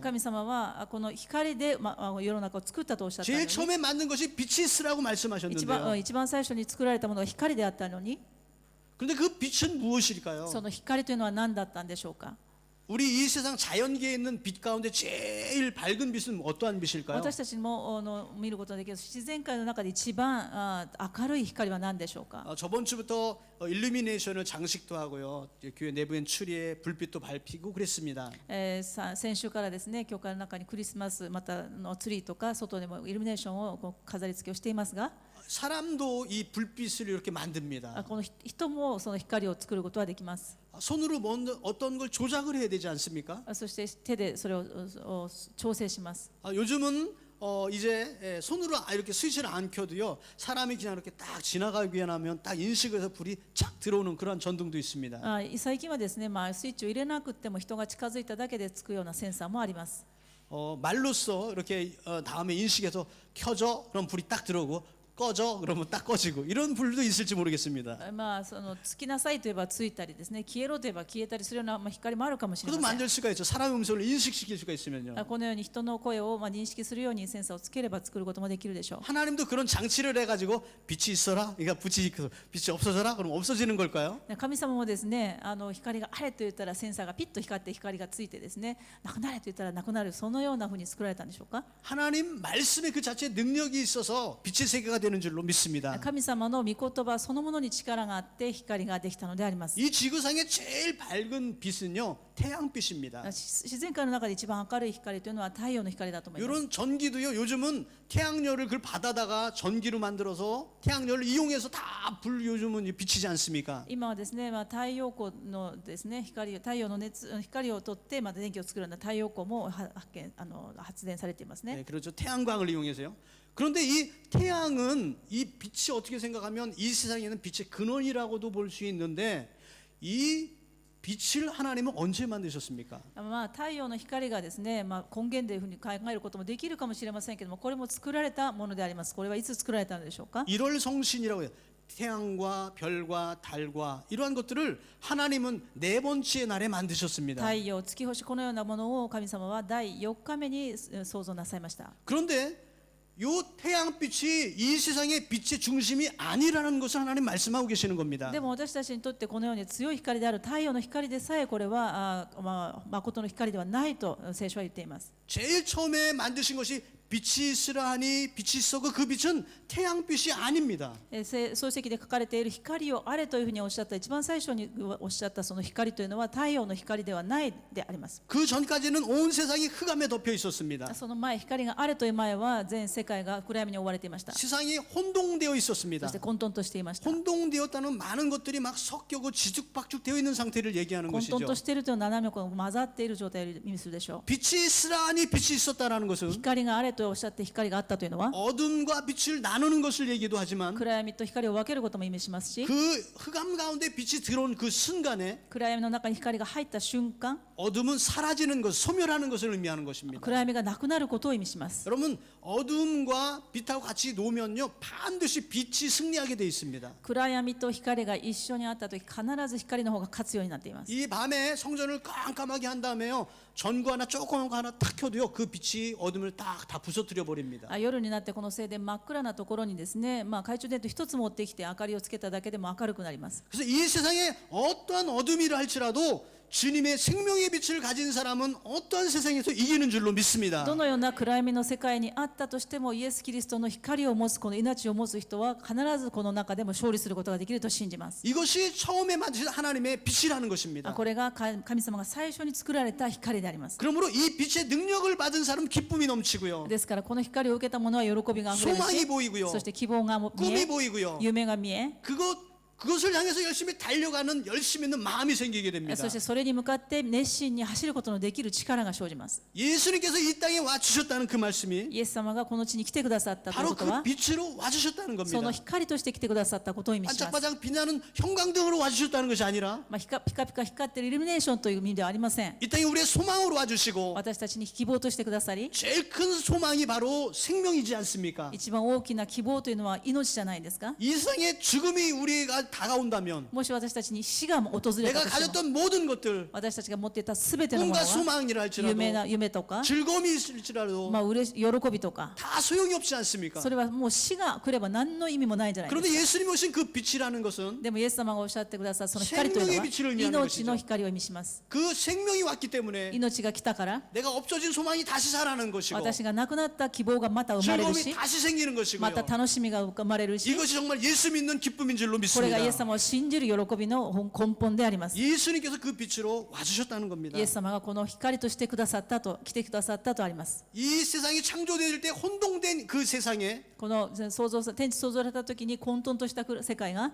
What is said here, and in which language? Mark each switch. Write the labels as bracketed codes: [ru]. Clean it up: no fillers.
[ja] 神様はこの光で世の中を作ったとおっしゃったの [ko] 제일 [ja] に、 [ko] 처음에 만든 것이 빛이 있으라고 말씀하셨는데요. [ja] 一番最初に作られたものは光であったのに、 [ko] 그런데 그 빛은 무엇일까요? [ja] その光というのは何だったんでしょうか。 [ko] 우리 이 세상 자연계에 있는 빛 가운데 제일 밝은 빛은 어떠한 빛일까요? [ja] 私たちも見ることができる自然界の中で一番明るい光は何でしょうか。 [ko] 저번 주부터 일루미네이션을 장식도 하고요. 교회 내부엔 추리에 불빛도 밝히고 그랬습니다. [ja] 先週からですね、教会の中にクリスマスまたのツリーとか外でもイルミネーションを飾り付けをしていますが、 [ko] 사람도 이 불빛을 이렇게 만듭니다. [ja] この人もその光を作ることはできます。 [ko] 손으로 어떤 걸 조작을 해야 되지 않습니까? [ja] そして手でそれを調整します。 [ko] 요즘은 이제 손으로 이렇게 스위치를 안 켜도요, 사람이 그냥 이렇게 딱 지나가기만 하면 딱 인식해서 불이 착 들어오는 그런 전등도 있습니다. [ja] 最近はですね、スイッチを入れなくても人が近づいただけでつくようなセンサーもあります。 [ko] 말로써 이렇게 다음에 인식해서 켜져 그럼 불이 딱 들어오고 꺼져 그러면 딱 꺼지고 이런 불도 있을지 모르겠습니다. [ja] そのつきなさいといえばついたりですね、消えろといえば消えたりするような光もあるかもしれ [ko] 그것도 [ja] ません。 [ko] 만들 수가 있죠. 사람의 음성을 인식시킬 수가 있으면요. [ja] このように人の声を認識するようにセンサーをつければ作ることもできるでしょう。 [ko] 하나님도 그런 장치를 해가지고 빛이 있어라, 그러니까 빛이 없어져라, 그럼 없어지는 걸까요? [ja] 神様もですね、光があれと言ったらセンサーがピッと光って光がついてですね、なくなれと言ったらなくなる、そのようなふうに作られたんでしょうか。 [ko] 하나님 말씀에 그 자체에 능력이 있어서 빛의 세계가 되는 줄로 믿습니다. [ja] 神様の御言葉そのものに力があって光ができたのであります。 [ko] 이 지구상의 제일 밝은 빛은요, 태양빛입니다. [ja] 自然界の中で一番明るい光というのは太陽の光だと思います。 [ko] 이런 전기도요, 요즘은 태양열을 그걸 받아다가 전기로 만들어서 태양열을 이용해서 다 불 요즘은 비치지 않습니까? [ja] 今はですね、太陽光のですね、太陽の光を取って電気を作るような太陽光も発電されていますね。 [ko] 네, 그렇죠. 태양광을 이용해서요. 그런데 이 태양은 이 빛이 어떻게 생각하면 이 세상에는 빛의 근원이라고도 볼 수 있는데 이 빛을 하나님은 언제 만드셨습니까? [ja] 太陽の光がですね、根源というふうに考えることもできるかもしれませんけども、これも作られたものであります。これはいつ作られたのでしょうか。 [ko] 일월 성신이라고 해요. 태양과 별과 달과 이러한 것들을 하나님은 네 번째 날에 만드셨습니다. [ja] 太陽、月星、このようなものを神様は第4日目に創造なさいました。 [ko] 그런데 요 태양빛이 이 세상의 빛의 중심이 아니라는 것을 하나님 말씀하고 계시는 겁니다. [ja] でも私たちにとってこのように強い光である太陽の光でさえこれは誠の光ではないと聖書は言っています。 [ko] 제일 처음에 만드신 것이 빛이 있으라 하니 빛이 있었고 그 빛은 태양빛이 아닙니다. [ja] 創世記で書かれている光をあれというふうにおっしゃった一番最初におっしゃったその光というのは太陽の光ではないであります。 [ko] 그 전까지는 온 세상이 흑암에 덮여 있었습니다. [ja] その前、光があれという前は全世界が暗闇に覆われていました。 [ko] 세상이 혼동되어 [ja] そ [ko] 있었습니다. [ja] して混沌としていました。 [ko] 혼동되었다는 많은 것들이 막 섞여고 지죽박죽되어 있는 상태를 얘기하는 [ja] 混沌 [ko] 것이죠. [ja] としているという斜めが混ざっている状態を意味するでしょう。 [ko] 빛이 있으라 하니 빛이 있었다라는 것은 [ja] 光があれとおっしゃって光があったというのは [ko] 어둠과 빛을 나누는 것을 얘기도 하지만 [ja] 暗闇と光を分けることも意味しますし、 [ko] 그 흑암 가운데 빛이 들어온 그 순간에 [ja] 暗闇の中に光が入った瞬間、 [ko] 어둠은 사라지는 것, 소멸하는 것을 의미하는 것입니다. [ja] 暗闇がなくなることを意味します。 [ko] 여러분, 어둠과 빛하고 같이 놓으면요 반드시 빛이 승리하게 돼 있습니다. [ja] 暗闇と光が一緒にあったとき、必ず光の方が勝つようになっています。 [ko] 이 밤에 성전을 깜깜하게 한 다음에요 전구 하나 조그만 거 하나 탁 켜도요 그 빛이 어둠을 딱 다 부서뜨려 버립니다. [ja] 夜になってこの聖殿真っ暗なところにですね、懐中電灯一つ持ってきて明かりをつけただけでも明るくなります。 [ko] 그래서 이 세상에 어떠한 어둠이라 할지라도 주님의 생명의 빛을 가진 사람은 어떠한 세상에서 이기는 줄로 믿습니다. [ja] どのような暗闇の世界にあったとしても、イエス・キリストの光を持つ、この命を持つ人は必ずこの中でも勝利することができると信じます。 [ko] 이것이 처음에 만드신 하나님의 빛이라는 것입니다. [ja] これが神様が最初に作られた光であります。 [ko] 그러므로 이 빛의 능력을 받은 사람은 기쁨이 넘치고요. [ja] ですからこの光を受けた者は喜びがあふれる [ko] 소망이 보이고요. [ja] し、そして希望が見 [ko] 꿈이 [ja] え、 [ko] 보이고요. [ja] 夢が見え、 [ko] 그것을 향해서 열심히 달려가는 열심 있는 마음이 생기게 됩니다. [ja] そしてそれに向かって熱心に走ることのできる力が生じます。 [ko] 예수님께서 이 땅에 와 주셨다는 그 말씀이 [ja] イエス様がこの地に来てくださったという [ko] 바로 [ja] こと [ko] 그 [ja] は、 [ko] 빛으로 와 주셨다는 [ja] その光として来てくださったことを意味します。 [ko] 반짝반짝 빛나는 형광등으로 와 주셨다는 것이 아니라 [ja] ピカピカ光っているイルミネーションという意味ではありません。 [ko] 이 땅에 우리의 소망으로 와 주시고 [ja] 私たちに希望としてくださり、 [ko] 제일 큰 소망이 바로 생명이지 않습니까? [ja] 一番大きな希望というのは命じゃないですか。 [ko] 이 세상에 죽음이 우리가 다가온다면 [ja] もし私たちに死が訪れたとしても、 [ko] 가졌던 모든 것들 [ja] 私たちが持っていたすべてのものは [ko] 소망이라 할지라도 [ja] 夢とか、 [ko] 즐거움이 있을지라도 [ja] 喜びとか、 [ko] 다 소용이 없지 않습니까? [ja] それはもう死が来れば何の意味もないんじゃないです [ko] 그런데 [ja] か。 [ko] 예수님이 오신 그 빛이라는 것은 [ja] でもイエス様がおっしゃってくださったその光というのは [ko] 생명의 빛을 의미하는 [ja] 命の光を意味します。 [ko] 그 생명이 왔기 때문에 [ja] 命が来たから [ko] 내가 없어진 소망이 다시 살아나는 것이고 [ja] 私が亡くなった希望がまた生まれる [ko] 즐거움이 [ja] し、 [ko] 다시 생기는 [ja] ま [ko] 것이고요. [ja] た楽しみが生まれるし、 [ko] 이것이 정말 예수 믿는 기쁨인 줄로 [ja] これがイエス様を信じる喜びの根本であります。 [ko] 예수님께서 그 빛으로 와주셨다는 겁니다. [ja] イエス様がこの光としてくださったと、来てくださったとあります。 [ko] 이 세상이 창조될 때 혼동된 그 세상에 [ja] この天地創造された時に混沌とした世界が、